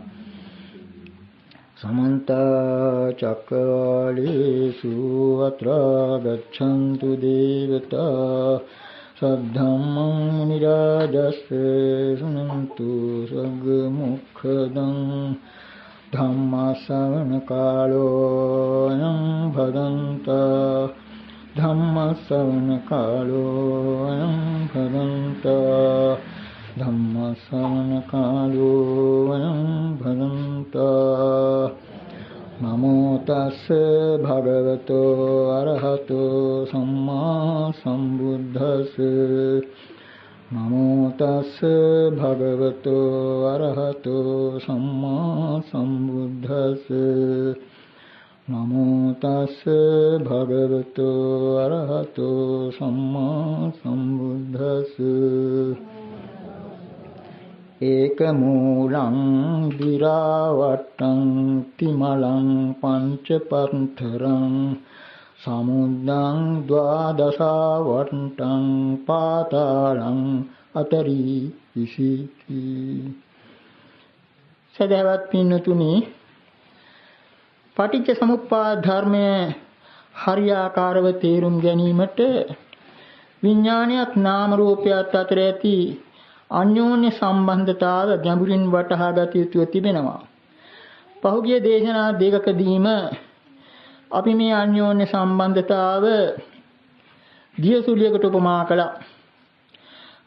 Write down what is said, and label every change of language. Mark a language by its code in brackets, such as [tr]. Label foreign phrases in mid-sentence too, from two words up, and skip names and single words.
[pi] समन्त चक्रवालेषु अत्र गच्छन्तु देवता सद्धम्मं मुनिराजस्य शृण्वन्तु सद्मुखदं धम्मश्रवणकालोऽयं भदन्तः धम्मश्रवणकालोऽयं भदन्तः धम्मश्रवणकालोऽयं भदन्तः नमो तस्से भगवतो अरहतो सम्मा सम्बुद्धस्से नमो तस्से भगवतो अरहतो सम्मा सम्बुद्धस्से नमो तस्से भगवतो अरहतो सम्मा सम्बुद्धस्से एकमूलं विरावट्टं तिमलं पञ्चपन्थरं समुद्रं द्वादशावट्टं पातालं अतरीषिति [si] සදේවත පින්වතුනි පටිච්ච සමුප්පාද ධර්මය හරියාකාරව තේරුම් ගැනීමට විඥානයත් නාම රූපයත් අතර ඇති අන්‍යෝන්‍ය සම්බන්ධතාව ගැඹුරින් වටහා ගත යුතුව තිබෙනවා. පහුගිය දේශනා දෙකකදීම අපි මේ අන්‍යෝන්‍ය සම්බන්ධතාව දියසුලියකට උපමා කළා.